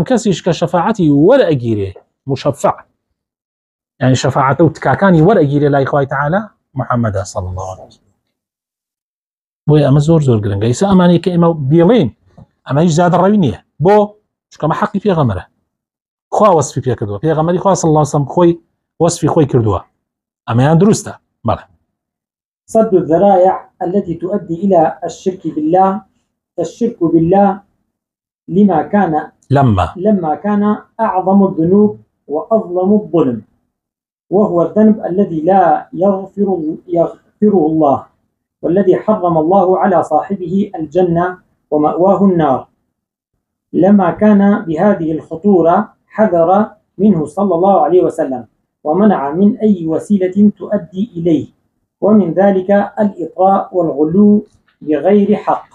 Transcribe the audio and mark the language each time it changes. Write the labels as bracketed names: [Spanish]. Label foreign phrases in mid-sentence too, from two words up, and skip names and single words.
[Central Kurdish] کەسیش کە شەفاعەتی وەرئەگیرێ مشفع يعني شەفاعەتە و تکاکانی وەرئەگیرێ لای خوای تەعالی محەممەدە [Arabic] صلی الله عليه وسلم [Central Kurdish] بۆیە ئەمە زۆر زۆر گرنگە ئیسا ئەمانەی کە ئێمە بێڵێن ئەمە هیچ زیادەڕەوی نییە بۆ چونکە ئەمە حەقی پێغەمبەرە خوا وەسفی پێ کردووە پێغەمبەری خوا [Arabic] صلی الله عليه وسلم [Central Kurdish] خۆی وەسفی خۆی کردووە ئەمەیان دروستە بەڵێ [Arabic] صد الذرائع التي تؤدي إلى الشرك بالله فالشرك بالله لما كان أعظم الذنوب وأظلم الظلم وهو الذنب الذي لا يغفره الله والذي حرم الله على صاحبه الجنة ومأواه النار لما كان بهذه الخطورة حذر منه صلى الله عليه وسلم ومنع من أي وسيلة تؤدي إليه ومن ذلك الإطراء والغلو بغير حق